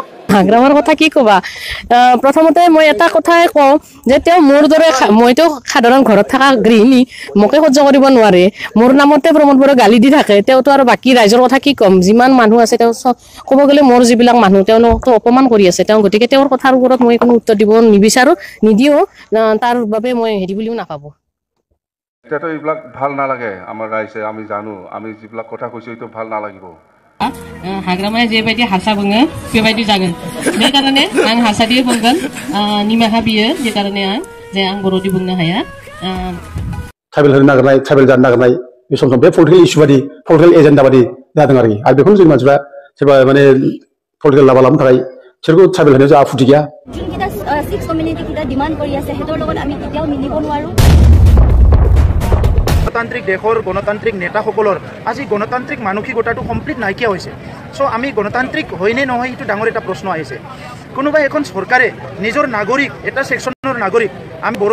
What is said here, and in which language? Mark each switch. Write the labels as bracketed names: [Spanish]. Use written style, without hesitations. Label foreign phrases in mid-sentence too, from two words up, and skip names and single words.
[Assamese] হাগ্ৰামাৰ কথা কি কবা প্ৰথমতে মই এটা কথাই কওঁ যে তেওঁ মোৰ দৰে মইতো সাধাৰণ ঘৰত থকা গৃহিণী মোকে সহ্য কৰিব নোৱাৰে মোৰ নামতে প্ৰমোদ বড়ো গালি দি থাকে তেওঁতো আৰু বাকী ৰাইজৰ কথা কি কম যিমান মানুহ আছে তেওঁ ক'ব গ'লে মোৰ যিবিলাক মানুহ তেওঁলোকক অপমান কৰি আছে তেওঁ গতিকে তেওঁৰ কথাৰ ওপৰত মই কোনো উত্তৰ দিব নিবিচাৰো নিদিও তাৰ বাবে মই হেৰি বুলিও নাভাবো এটাতো এইবিলাক ভাল নালাগে আমাৰ ৰাইজে আমি জানো আমি যিবিলাক কথা কৈছো এইটো ভাল নালাগিব [Bodo] हाग्रामाया जेबायदि हारसा बुङो बेबायदि जागोन बे कारणे आं हारसा দিয়ে बुंगोन निमाहा बियो जे कारणे आं बर'दि बुंनो हाया ट्राइबेल होनो नागिरनाय ट्राइबेल जानो नागिरनाय बे सम बे [English] political issue [Bodo] बादि [English] political agenda [Bodo] बादि जादों आरो बेखौनो जोंनि मानसिफ्रा सोरबा माने पलिटिकल लाबा लाबोनो थाखाय बिसोरखौ ट्राइबेल होनायाव जोंहा आपत्ति गैया जोंकिटा 6 कम्युनिटी किटा डिमान्ड [Assamese] কৰি আছে হেতৰ লগত আমি কেতিয়াও মিলিব নোৱাৰো গণতান্ত্ৰিক দেশৰ গণতান্ত্ৰিক নেতাসকলৰ আজি গণতান্ত্ৰিক মানসিকতাটো কমপ্লিট নাইকিয়া হৈছে সো আমি গণতান্ত্ৰিক হয়নে নহয় এইটো ডাঙৰ এটা প্ৰশ্ন আহিছে কোনোবাই এখন চৰকাৰে নিজৰ নাগৰিক এটা সেকশনৰ নাগৰিক আমি বড়ো